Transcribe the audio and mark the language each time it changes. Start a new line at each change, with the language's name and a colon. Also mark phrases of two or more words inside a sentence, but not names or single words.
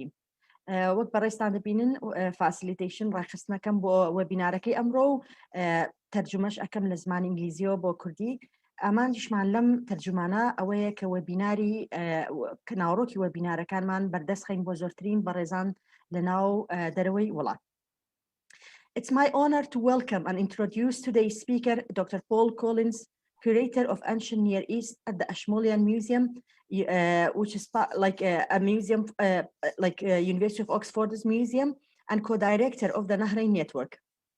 Central Kurdish: وەک بەڕێستان دەبینن فاسیلیتیشن ڕاخستنەکەم بۆ وەبینارەکەی ئەمڕۆ و تەرجمەش ئەەکەم لە زمانی ئینگلیزیەوە بۆ کوردی. ئامانجیشمان لەم تەرجمانە ئەوەیە کە وەبیناری ناوڕۆکی وەبینارەکانمان بەردەستخین بۆ زۆرترین بەڕێزان لە ناو دەرەوەی وڵات.
English: It's my honor to welcome and introduce today's speaker, Dr. Paul Collins, curator of ancient Near East at the Ashmolean Museum, which is like a museum, like University of Oxford's museum, and co-director of the Nahrein Network.